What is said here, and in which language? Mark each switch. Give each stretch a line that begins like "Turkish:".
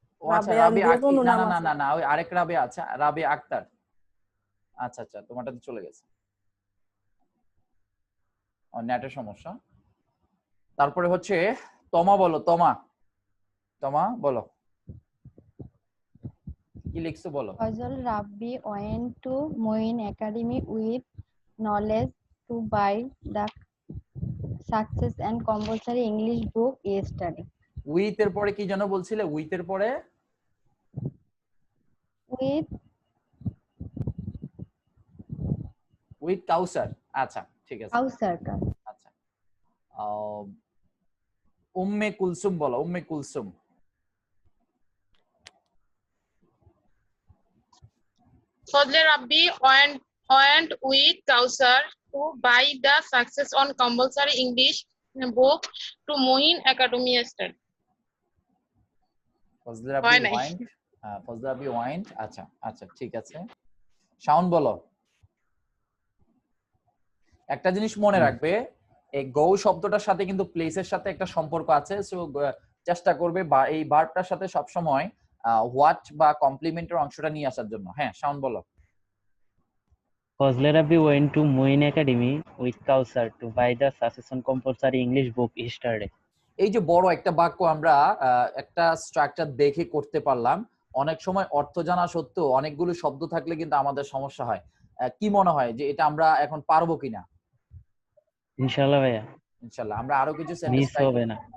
Bangla: ও আচ্ছা, রাবিয়া আখি, না ওই আরেক রাবিয়া আছে, রাবিয়া আক্তার। আচ্ছা, তোমারটা তো চলে গেছে, নেটের সমস্যা। তারপরে হচ্ছে তমা বলো, তমা বলো কি লিখছো বলো।
English: Fazle Rabbi went to Muin Academy with knowledge to buy the Success and Compulsory English book yesterday.
Bangla: With এর পরে কি যেন বলছিলে, উইথ এর পরে উইথ কাউসার। আচ্ছা, ঠিক আছে, আচ্ছা। উম্মে কুলসুম বলো, Umme Kulsum.
English: Fazle Rabbi went with Kausar to buy the Success on Compulsory English book to Muin Academy yesterday.
Bangla: Fazle রাব্বি ওয়াইন্ট। আচ্ছা, ঠিক আছে। শাওন বলো। একটা জিনিস মনে রাখবে, এই গো শব্দটার সাথে কিন্তু প্লেসের সাথে একটা সম্পর্ক আছে, সো চেষ্টা করবে বা এই ভার্বটার সাথে সব সময় হোয়াট বা কমপ্লিমেন্টের অংশটা নিয়ে আসার জন্য। হ্যাঁ, শাওন বলো।
English: Fazle Rabbi went to Muin Academy with Kausar to buy the Success on Compulsory English book yesterday.
Bangla: এই যে বড় একটা বাক্য আমরা একটা স্ট্রাকচার দেখে করতে পারলাম, অনেক সময় অর্থ জানা সত্ত্বেও অনেকগুলো শব্দ থাকলে কিন্তু আমাদের সমস্যা হয়। কি মনে হয় যে এটা আমরা এখন পারবো কিনা? ইনশাআল্লাহ ভাইয়া, ইনশাআল্লাহ আমরা আরো কিছু সেন্টেন্স মিস হবে না